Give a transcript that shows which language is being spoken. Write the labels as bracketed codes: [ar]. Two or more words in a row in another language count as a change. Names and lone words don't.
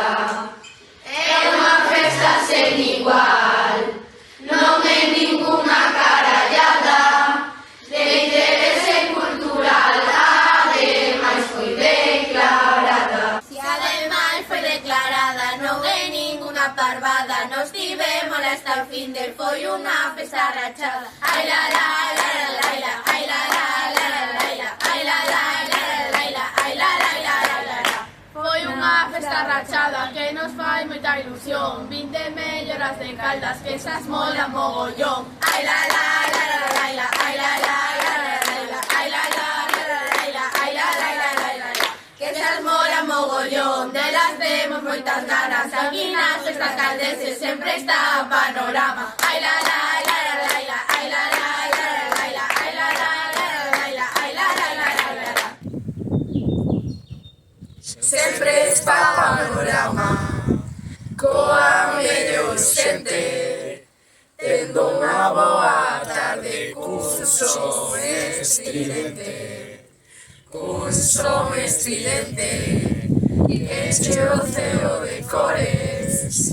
[gl] É unha festa sen igual, non é ninguna carallada, de interese cultural, ademais foi declarada. Si ademais foi declarada, non é ninguna parvada, nos tivemos hasta o fin del, foi unha festa rachada. Ai la la la la la la, ai la la la la la la, ai la la la la la la, ai la la la la la la. Foi unha festa rachada que nos fai moita ilusión, 20 melloras de Caldas que esas [es] mola mogollón. Ai la la la la la la, ai la la la la la la, ai la la la la la, ai la la la la la la. [gl] Que esas [es] mola mogollón, [gl] delas temos moitas ganas, aquí nas festas caldenses sempre está a panorama. Ai la la la la la la, ai la la la la la la, ai la la la la la la, ai la panorama coa mellor xente, tendo unha boa tarde cun son estridente, enche o ceo de cores.